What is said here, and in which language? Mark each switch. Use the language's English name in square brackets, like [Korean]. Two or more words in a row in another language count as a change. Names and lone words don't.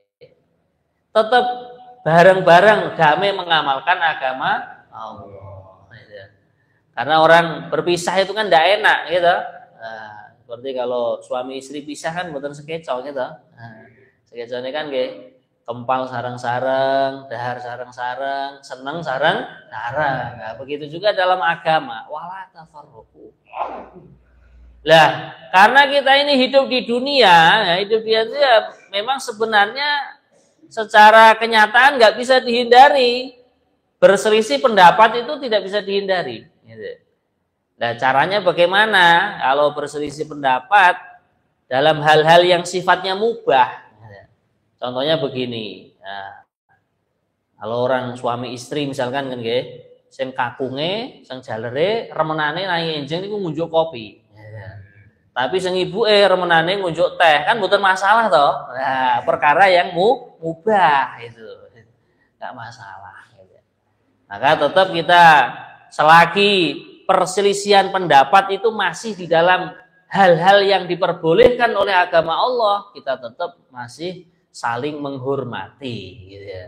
[Indonesian] Tetap bareng-bareng damai mengamalkan agama Allah. Karena orang berpisah itu kan tidak enak gitu. Nah, seperti kalau suami istri pisah kan bukan sekeco gitu. Nah, sekeco ini kan kayak [Javanese] kempal sarang-sarang, dahar sarang-sarang, seneng sarang-sarang. [Indonesian] Nah, begitu juga dalam agama, [Arabic] ولا تفرقوا. [Indonesian] Lah, karena kita ini hidup di dunia, ya, hidup di dunia ya, memang sebenarnya secara kenyataan nggak bisa dihindari. Berselisih pendapat itu tidak bisa dihindari. Gitu. Nah, caranya bagaimana? Kalau berselisih pendapat dalam hal-hal yang sifatnya mubah, contohnya begini. Nah, kalau orang suami istri misalkan kan, [Javanese] sing kakunge, sing jalere, remenane naik enjing niku ngunjuk kopi. Tapi sing ibuke remenane ngunjuk teh, kan mboten masalah toh. [Indonesian] Nah, perkara yang mubah itu enggak masalah gitu. Maka tetap kita selagi perselisihan pendapat itu masih di dalam hal-hal yang diperbolehkan oleh agama Allah, kita tetap masih saling menghormati gitu ya.